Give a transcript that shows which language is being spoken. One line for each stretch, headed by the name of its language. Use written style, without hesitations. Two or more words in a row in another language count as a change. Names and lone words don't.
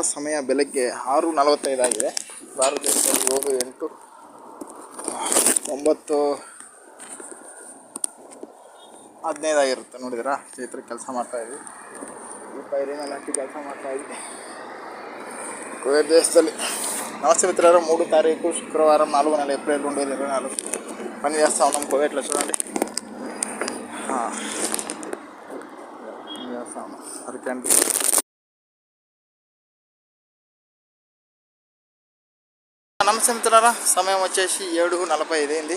Kannada: ಸಮಯ ಬೆಳಗ್ಗೆ 6:45 ಆಗಿದೆ. ಭಾರತ ದೇಶದಲ್ಲಿ 7, 8, 9, 15 ಆಗಿರುತ್ತೆ. ನೋಡಿದಿರಾ ಸ್ನೇಹಿತರೆ, ಕೆಲಸ ಮಾಡ್ತಾಯಿದ್ವಿ. ಈ ಪೈರಿನಲ್ಲಿ ಹಾಕಿ ಕೆಲಸ ಮಾಡ್ತಾಯಿದ್ವಿ ಕುವೈತ್ ದೇಶದಲ್ಲಿ.
Telugu: నమస్తే మిత్రులారా, 3 తారీఖు శుక్రవారం 4 నెల ఏప్రిల్ 2024 పని చేస్తూ ఉన్నాం కువైట్లో. చూడండి, పని చేస్తూ ఉన్నాం. అరకండి. నమస్తే మిత్రులారా, సమయం వచ్చేసి 7:45 అయింది.